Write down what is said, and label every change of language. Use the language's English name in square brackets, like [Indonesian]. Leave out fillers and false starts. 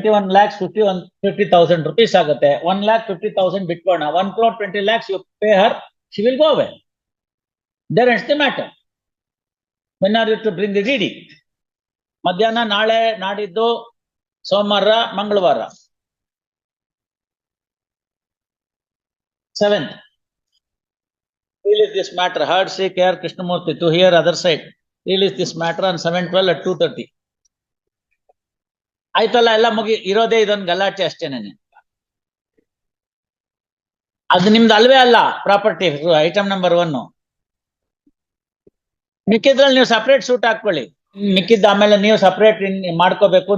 [Kannada] ₹1,21,50,000 rupees ಆಗುತ್ತೆ. 1,50,000 ಬಿಟ್ಕೋಣ. [English] 1,20,00,000 you pay her, she will go away. There ends the matter. when are you to bring the DD? [Kannada] ಮಧ್ಯಾಹ್ನ ನಾಳೆ ನಾಡಿದ್ದು ಸೋಮವಾರ ಮಂಗಳವಾರ 7th. [English] Release this matter. Heard Sri K.R. Krishnamurthy to hear other side. Release this matter on 7/12 at 2:30. [Kannada] ಆಯ್ತಲ್ಲ, ಎಲ್ಲ ಮುಗಿ ಇರೋದೇ ಇದೊಂದು ಗಲಾಟೆ ಅಷ್ಟೇನೆ. ಅದು ನಿಮ್ದು ಅಲ್ವೇ ಅಲ್ಲ ಪ್ರಾಪರ್ಟಿ ಐಟಮ್ ನಂಬರ್ 1. ಮಿಕ್ಕಿದ್ರಲ್ಲಿ ನೀವು ಸಪರೇಟ್ ಸೂಟ್ ಹಾಕೊಳ್ಳಿ. ಮಿಕ್ಕಿದ್ದ ಆಮೇಲೆ ನೀವು ಸಪರೇಟ್ ಮಾಡ್ಕೋಬೇಕು.